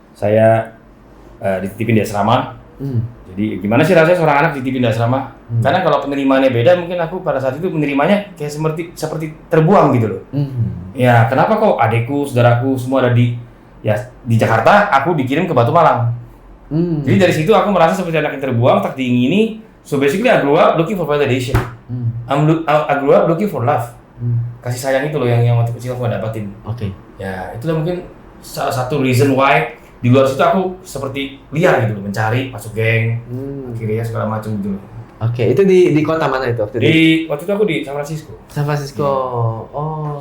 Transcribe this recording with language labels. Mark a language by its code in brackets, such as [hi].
[id] Saya dititipin di asrama. Jadi gimana sih rasanya seorang anak dititipin di asrama? Karena kalau penerimaannya beda, mungkin aku pada saat itu menerimanya kayak seperti terbuang gitu loh. Ya, kenapa kok adekku, saudaraku semua ada di Jakarta, aku dikirim ke Batu Malang. Jadi dari situ aku merasa seperti anak yang terbuang, tak diingini. [en] So basically I grew up looking for validation. I grew up looking for love. [id] Kasih sayang itu loh yang waktu kecil aku gak dapatin. Oke. Ya, itulah mungkin salah satu [en] reason why [id] di luar situ aku seperti liar gitu loh, mencari, masuk geng, akhirnya segala macam gitu loh. Oke, itu di kota mana itu waktu itu? Waktu itu aku di San Francisco. San Francisco. Oh.